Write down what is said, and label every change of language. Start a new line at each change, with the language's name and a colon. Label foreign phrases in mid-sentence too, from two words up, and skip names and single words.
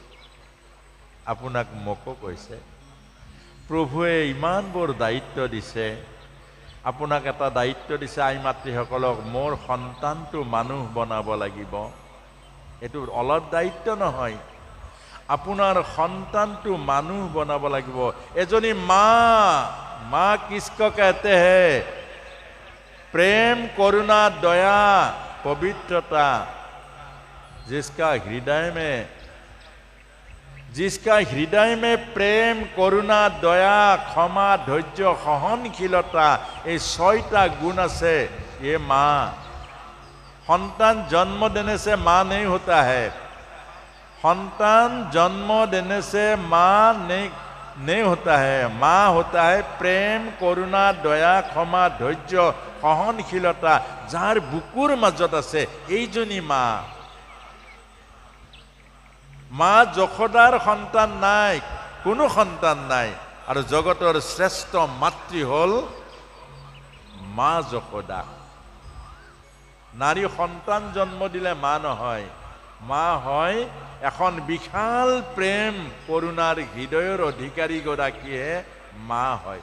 Assamese: আপোনাক মোকো কৈছে, প্ৰভুৱে ইমানবোৰ দায়িত্ব দিছে, আপোনাক এটা দায়িত্ব দিছে, আই মাতৃসকলক মোৰ সন্তানটো মানুহ বনাব লাগিব। এইটো অলপ দায়িত্ব নহয়, আপোনাৰ সন্তানটো মানুহ বনাব লাগিব। এজনী মা
Hindi: কিসকো कहते हैं, प्रेम करुणा दया पवित्रता, जिसका हृदय में प्रेम करुणा दया क्षमा धैर्य सहनशीलता,
Assamese: এই 6টা गुण আছে।
Hindi: ये माँ, संतान जन्म देने से माँ नहीं होता है, संतान जन्म देने से माँ नहीं होता है। माँ होता है प्रेम करुणा दया क्षमा धैर्य सहनशीलता,
Assamese: যাৰ বুকুৰ মাজত আছে এইজনী মা। মা যশোদাৰ সন্তান নাই, কোনো সন্তান নাই, আৰু জগতৰ শ্ৰেষ্ঠ মাতৃ হ'ল মা যশোদা। নাৰী সন্তান জন্ম দিলে মা নহয়, মা হয় এখন বিশাল প্ৰেম কৰুণাৰ হৃদয়ৰ অধিকাৰী গৰাকীয়ে মা হয়।